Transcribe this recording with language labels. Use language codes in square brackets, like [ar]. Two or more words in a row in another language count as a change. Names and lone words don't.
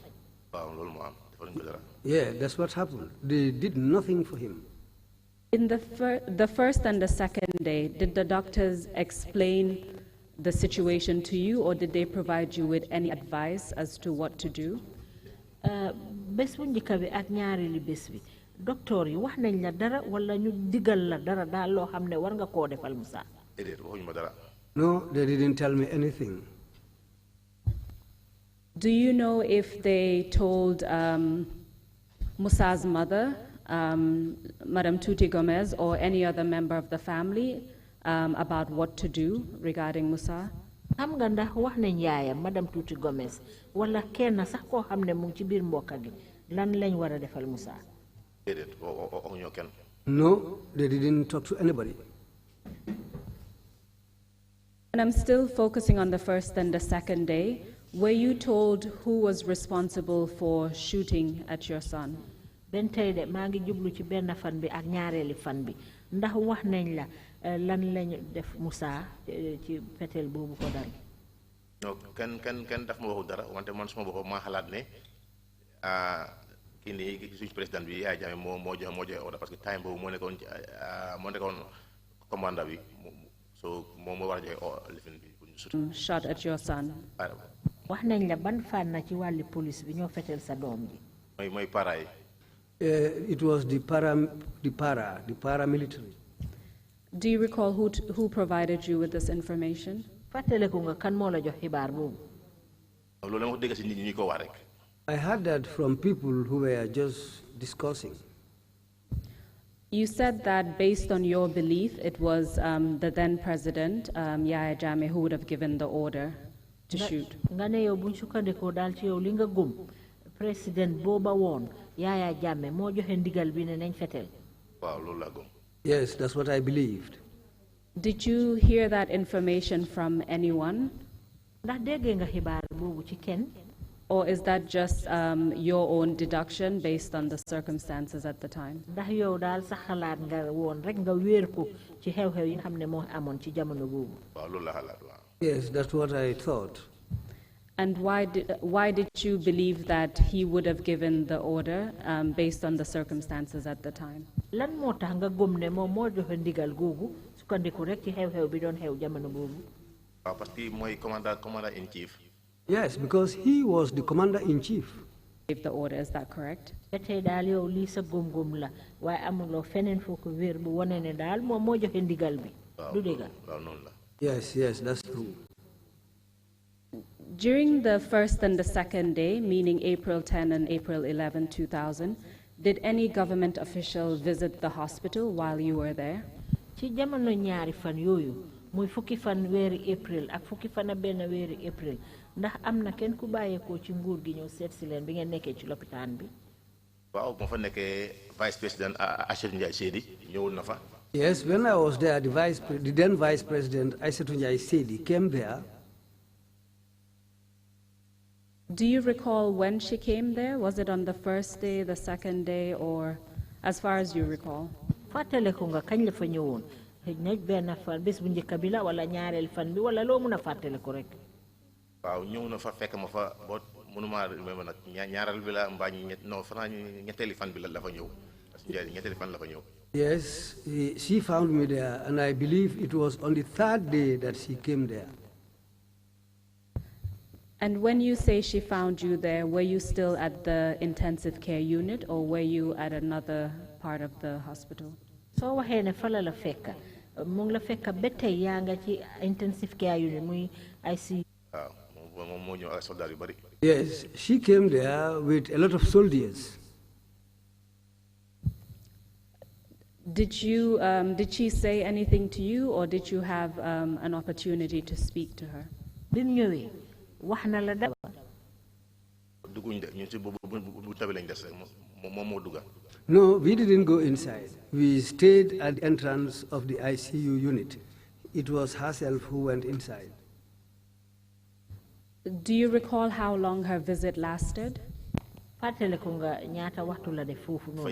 [wo] waaw loolu moo am defuñ ko dara. [en] Yeah, that's what happened. They did nothing for him. In the first and the second day, did the doctors explain the situation to you, or did they provide you with any advice as to what to do? [wo] Bés bu njëkk bi ak ñaareelu bés bi docteur yi wax nañ la dara wala ñu digal la dara daal loo xam ne war nga koo defal Musa. waxuñ ma dara. [en] No, they didn't tell me anything. Do you know if they told Musa's mother, Madam Tuti Gomez, or any other member of the family about what to do regarding Musa? [wo] Xam nga ndax wax nañ yaayam Madam Tuti Gomez wala kenn sax koo xam ne mu ngi ci biir mbokk gi lan lañ war a defal Musa. [en] No, they didn't talk to anybody. And I'm still focusing on the first and the second day. Were you told who was responsible for shooting at your son? [wo] Ben tey de maa ngi jublu ci benn fan bi ak ñaareeli fan bi ndax wax nañ la lan lañ def Musa ci fetel boobu ko dal. Non kenn daf ma waxu dara wante man suma bopp maa xalaat ne kii nii suñu président bi Yaya Jammeh moo joxe ordre [fr] parce que [wo] time boobu moo nekkoon commandant bi so moom moo war a joxe lifin bi pour ñu sut. [en] Shot at your son. [wo] Wax nañ la ban fànn ci wàlli police bi ñoo fetel sa doom ji. mooy para yi. [en] It was the paramilitary. Do you recall who provided you with this information? [wo] Fàttaliku nga kan moo la jox xibaar boobu. Loolu dama ko dégg si nit ñi ko wax rek. [en] I heard that from people who were just discussing. You said that based on your belief, it was the then president, Yaya Jammeh, who would have given the order to shoot. [wo] Nga ne yow buñ sukkandikoo daal ci yow li nga gëm président booba woon Yaya Jammeh moo joxe ndigal bi ne nañ fetel. Waaw loolu laa gëm. [en] Yes, that's what I believed. Did you hear that information from anyone? [wo] Ndax déggee nga xibaar boobu ci kenn? [en] Or is that just your own deduction based on the circumstances at the time? [wo] Ndax yow daal sa xalaat nga woon rek nga wéer ko ci xew-xew yi nga xam ne moo amoon ci jamono boobu. Waaw loolu la xalaat waaw. [en] Yes, that's what I thought. And why did you believe that he would have given the order based on the circumstances at the time? [wo] Lan moo tax nga gëm ne moom moo joxe ndigal googu sukkandiku rek ci xew-xew bi doon xew jamono boobu. waaw [fr] parce que [wo] mooy commandant [en] in chief. Yes, because he was the commander-in-chief. Gave the order, is that correct? [wo] Tey daal yow lii sa gëm-gëm la waaye amuloo feneen foo ko wéer bu wane ne daal moom moo joxe ndigal bi. Du dëgg. waaw noonu la. [en] Yes, that's true. During the first and the second day, meaning April 10 and April 11, 2000, did any government official visit the hospital while you were there? [wo] Ci jamono ñaari fan yooyu muy fukki fan weeri April ak fukki fan benn weeri April ndax am na kenn ku bàyyeekoo ci nguur gi ñëw seet si leen bi ngeen nekkee ci lopitaan bi. Waaw moo fa nekkee [fr] vice président [wo] Aïssatou Ndiaye Seydi ñëwul na fa. [en] Yes, when I was there, the then vice president Aïssatou Ndiaye Seydi came there. Do you recall when she came there? Was it on the first day, the second day, or as far as you recall? [wo] Fatale ko nga kañ la fa ñëwoon ñaj benn fan bés bu njëkk bi la wala ñaareel fan bi wala loo mën a fàttale ko rek. waaw ñëw na fa fekk ma fa boo mënuma ma nag ñaareel bi la mbaa non fanaa ñetteeli fan bi la fa ñëw ñetteeli fan la fa ñëw. [en] Yes, she found me there, and I believe it was on the third day that she came there. And when you say she found you there, were you still at the intensive care unit or were you at another part of the hospital? [wo] So waxee ne fala la fekka mu ngi la fekka ba tey yaa nga ci [en] intensive care unit [wo] muy ICU. waaw moo ñëw ak soldat yu bari. [en] Yes, she came there with a lot of soldiers. Did she say anything to you, or did you have an opportunity to speak to her? [wo] Bi mu ñëwee wax na la dara. dugguñ de ñun ci bu tabi lañ des rek moom moo dugga. [en] No, we didn't go inside. We stayed at the entrance of the ICU unit. It was herself who went inside. Do you recall how long her visit lasted? [wo] Fàttale ko nga ñaata waxtu la def foofu noonu.